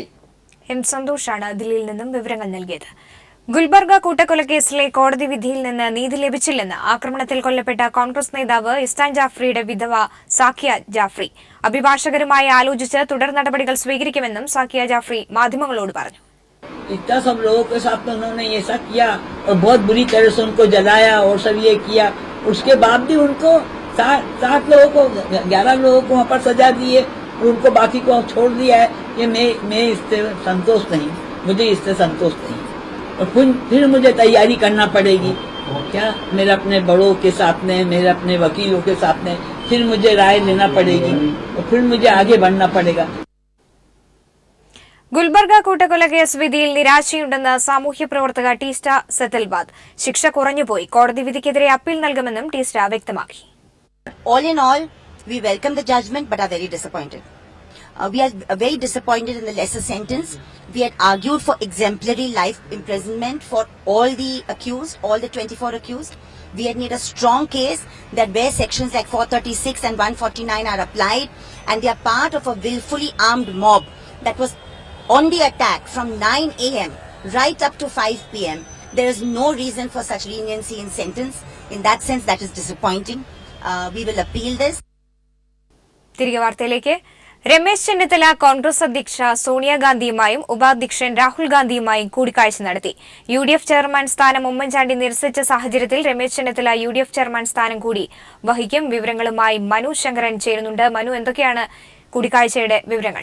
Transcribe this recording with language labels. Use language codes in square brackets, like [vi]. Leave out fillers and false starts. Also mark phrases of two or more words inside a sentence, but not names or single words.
[ml] എം സന്തോഷാണ് ദില്ലിയിൽ നിന്നും വിവരങ്ങൾ നൽകിയത്. ഗുൽബർഗ കൂട്ടക്കൊലക്കേസിലെ കോടതി വിധിയിൽ നിന്ന് നീതി ലഭിച്ചില്ലെന്ന് ആക്രമണത്തിൽ കൊല്ലപ്പെട്ട കോൺഗ്രസ് നേതാവ് ഇഹ്സാൻ ജാഫ്രിയുടെ വിധവ സാക്കിയ ജാഫ്രി അഭിഭാഷകരുമായി ആലോചിച്ച് തുടർ നടപടികൾ സ്വീകരിക്കുമെന്നും സാക്കിയ ജാഫ്രി മാധ്യമങ്ങളോട് പറഞ്ഞു. [hi] इतना सब लोगों के साथ में उन्होंने ये सब किया और बहुत बुरी तरह से उनको जलाया और सब ये किया. उसके बाद भी उनको 7 लोगों को 11 लोगों को वहाँ पर सजा दी है और उनको बाकी को छोड़ दिया है. ये मैं इससे संतोष नहीं, मुझे इससे संतोष नहीं. और फिर मुझे तैयारी करना पड़ेगी. क्या मेरे अपने बड़ों के साथ में, मेरे अपने वकीलों के साथ में फिर मुझे राय लेना पड़ेगी और फिर मुझे आगे बढ़ना पड़ेगा. [ml] ഗുൽബർഗ കൂട്ടക്കൊലക്കേസ് വിധിയിൽ നിരാശയുണ്ടെന്ന് സാമൂഹ്യ പ്രവർത്തക ടീസ്റ്റ സെത്തൽബാദ്. ശിക്ഷ കുറഞ്ഞുപോയി. കോടതി വിധിക്കെതിരെ അപ്പീൽ നൽകുമെന്നും ടീസ്റ്റ വ്യക്തമാക്കി. [en] All in all, we welcome the judgment but are very disappointed. We are very disappointed in the lesser sentence. We had argued for exemplary life imprisonment for all the accused, all the 24 accused. We had made a strong case that where sections like 436 and 149 are applied and they are part of a willfully armed mob that was on the attack from 9 a.m. right up to 5 p.m. There is no reason for such leniency in sentence. In that sense, that is disappointing. We will appeal this. [ml] തിരികെ വാർത്തയിലേക്ക്. രമേശ് ചെന്നിത്തല കോൺഗ്രസ് അധ്യക്ഷ സോണിയാഗാന്ധിയുമായും ഉപാധ്യക്ഷൻ രാഹുൽ ഗാന്ധിയുമായും കൂടിക്കാഴ്ച നടത്തി. UDF ചെയർമാൻ സ്ഥാനം ഉമ്മൻചാണ്ടി നിരസിച്ച സാഹചര്യത്തിൽ രമേശ് ചെന്നിത്തല UDF ചെയർമാൻ സ്ഥാനം കൂടി വഹിക്കും. വിവരങ്ങളുമായി മനു ശങ്കരൻ ചേരുന്നുണ്ട്. മനു, എന്തൊക്കെയാണ് കൂടിക്കാഴ്ചയുടെ വിവരങ്ങൾ?